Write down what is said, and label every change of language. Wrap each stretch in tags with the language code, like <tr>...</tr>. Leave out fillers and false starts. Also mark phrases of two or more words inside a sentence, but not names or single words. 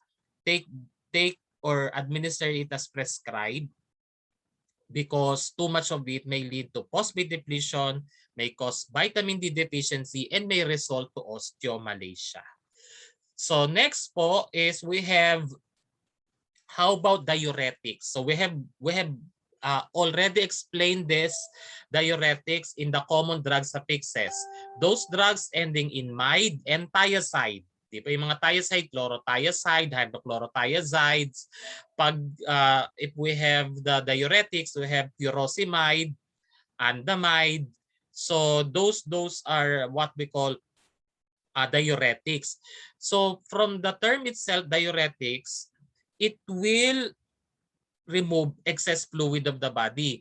<en>Take or administer it as prescribed, because too much of it may lead to phosphate depletion, may cause vitamin D deficiency, and may result to osteomalacia. So next po is we have, how about diuretics? So we have already explained this diuretics in the common drug suffixes. Those drugs ending in mide and thiazide.</en> <tl>Di ba yung mga</tl> <en>thiazide, chlorothiazide, hydrochlorothiazides. Pag if we have the diuretics, we have furosemide, andamide. So those are what we call diuretics. So from the term itself, diuretics, it will remove excess fluid of the body.</en>